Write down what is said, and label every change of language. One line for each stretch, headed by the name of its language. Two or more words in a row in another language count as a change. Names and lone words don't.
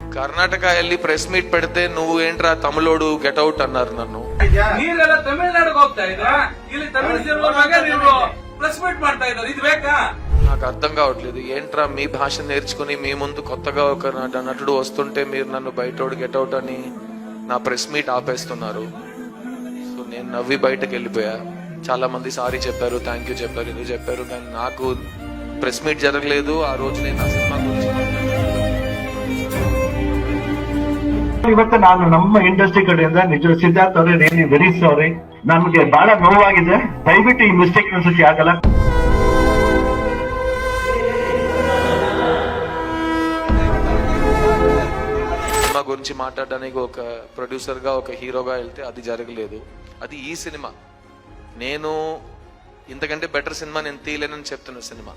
Telugu: కర్ణాటక వెళ్ళి
English: press meet
Telugu: పెడితే నువ్వు ఏంట్రా తమిళోడు గెట్అవుట్ అన్నారు నన్ను.
Kannada: ನೀರೆಲ್ಲ ತಮಿಳ್ನಾಡಿಗೆ ಹೋಗ್ತಾ ಇದ್ರ ಇಲ್ಲಿ ತಮಿಳ್ ಸಿನಿಮಾಗ ನೀವು
English: press meet
Kannada: ಮಾಡ್ತಾ ಇದ್ದಾರೆ, ಇದು ಬೇಕಾ?
Telugu: నాకు అర్థం కావట్లేదు. ఏంట్రా మీ భాష నేర్చుకుని మీ ముందు కొత్తగా ఒక నటుడు వస్తుంటే మీరు నన్ను బయటోడు గెట్అవుట్ అని నా
English: press meet
Telugu: ఆపేస్తున్నారు. సో నేను నవ్వి బయటకు వెళ్ళిపోయా. చాలా మంది సారీ చెప్పారు,
English: thank you
Telugu: చెప్పారు, ఇది చెప్పారు, కానీ నాకు
English: press meet
Telugu: జరగలేదు. ఆ రోజు నేను ఆ సినిమా గురించి
Kannada: ಇವತ್ತು ನಾನು ನಮ್ಮ ಇಂಡಸ್ಟ್ರಿ ಕಡೆಯಿಂದ ನಿಜ ಸಿದ್ಧಾರ್ಥ್ ಅವರೇ
English: really very sorry.
Kannada: ನಮಗೆ ಬಹಳ ನೋವಾಗಿದೆ. ದಯವಿಟ್ಟು ಈ ಮಿಸ್ಟೇಕ್ ಅನ್ಸಕ್ಕೆ ಆಗಲ್ಲ.
Telugu: సినిమా గురించి మాట్లాడడానికి ఒక ప్రొడ్యూసర్ గా ఒక హీరోగా వెళ్తే అది జరగలేదు. అది ఈ సినిమా. నేను ఇంతకంటే బెటర్ సినిమా నేను తీయలేనని చెప్తున్న సినిమా.